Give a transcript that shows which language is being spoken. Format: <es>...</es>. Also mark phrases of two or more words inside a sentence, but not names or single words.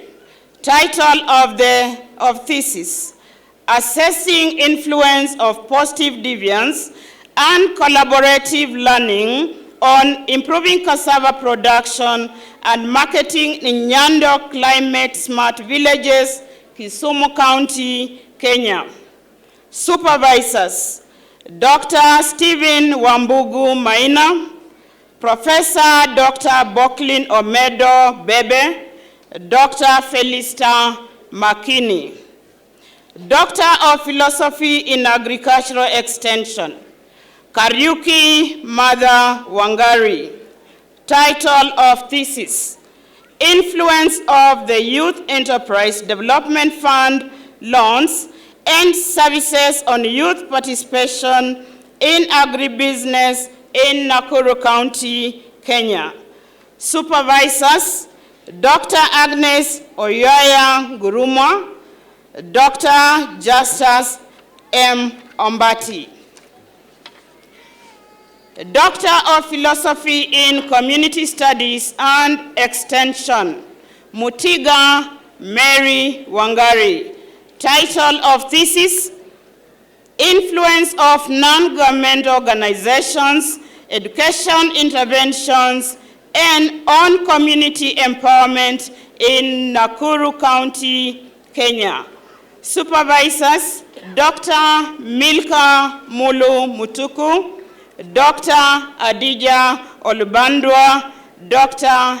<en>Title of thesis: Assessing Influence of Positive Deviance and Collaborative Learning on Improving Cassava Production and Marketing in Nyando Climate Smart Villages, Kisumu County, Kenya. Supervisors: Dr. Stephen Wambugu Maina, Professor Dr. Boklin Omedo Bebe, Dr. Felista Makini. Doctor of Philosophy in Agricultural Extension, Kariuki Mother Wangari. Title of thesis: Influence of the Youth Enterprise Development Fund loans and services on youth participation in agribusiness in Nakuru County, Kenya. Supervisors: Dr. Agnes Oyaya Guruma, Dr. Justus M. Ombati. Doctor of Philosophy in Community Studies and Extension, Mutiga Mary Wangari. Title of thesis: Influence of non-government organizations, education interventions, and on community empowerment in Nakuru County, Kenya. Supervisors: Dr. Milka Mulu Mutuku, Dr. Adija Olubandwa, Dr.</en>